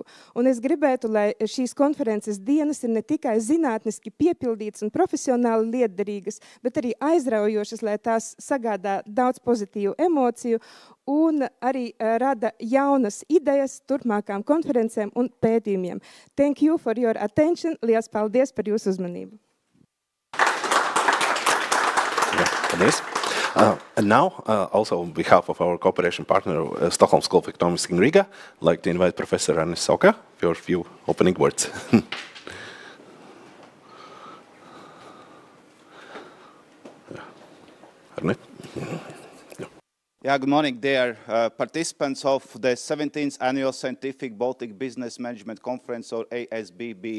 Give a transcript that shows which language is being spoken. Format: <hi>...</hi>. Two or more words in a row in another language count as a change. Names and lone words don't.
<lv>Un es gribētu, lai šīs konferences dienas ir ne tikai zinātniski piepildītas un profesionāli lietderīgas, bet arī aizraujošas, lai tās sagādā daudz pozitīvu emociju un arī rada jaunas idejas turpmākām konferencēm un pētījumiem.</lv> <en>Thank you for your attention.</en> <lv>Liels paldies par jūsu uzmanību.</lv> <en>And now, also on behalf of our cooperation partner, Stockholm School of Economics in Riga, I'd like to invite Professor Anne Soka for a few opening words. Yeah, good morning, dear participants of the 17th Annual Scientific Baltic Business Management Conference, or ASBB.</en>